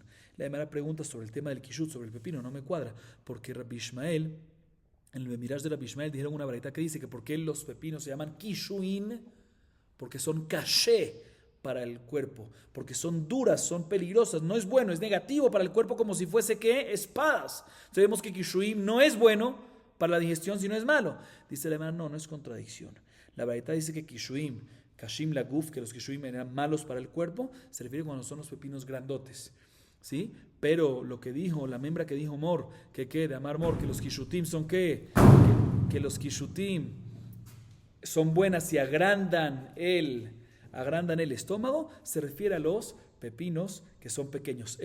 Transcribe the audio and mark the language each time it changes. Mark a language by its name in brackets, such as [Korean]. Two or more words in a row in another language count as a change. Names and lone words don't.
[Spanish] La primera pregunta sobre el tema del kishut, sobre el pepino, no me cuadra, porque Rabbi Ishmael, en el Midrash de Rabbi Ishmael dijeron una braita que dice que por qué los pepinos se llaman kishuin, porque son caché para el cuerpo, porque son duras, son peligrosas, no es bueno, es negativo para el cuerpo, como si fuese que espadas. Sabemos que kishuim no es bueno para la digestión, sino es malo. Dice la hermana, no es contradicción. La braita dice que [Hebrew] קישואים, קשים לגוף, [Spanish] que los kishuim eran malos para el cuerpo, se refiere cuando son los pepinos grandotes, ¿sí? Pero lo que dijo, la membra que dijo Mor, de [Hebrew] אמר מר, [Spanish] que los kishutim son que los kishutim son buenas y agrandan el estómago, se refiere a los pepinos que son pequeños.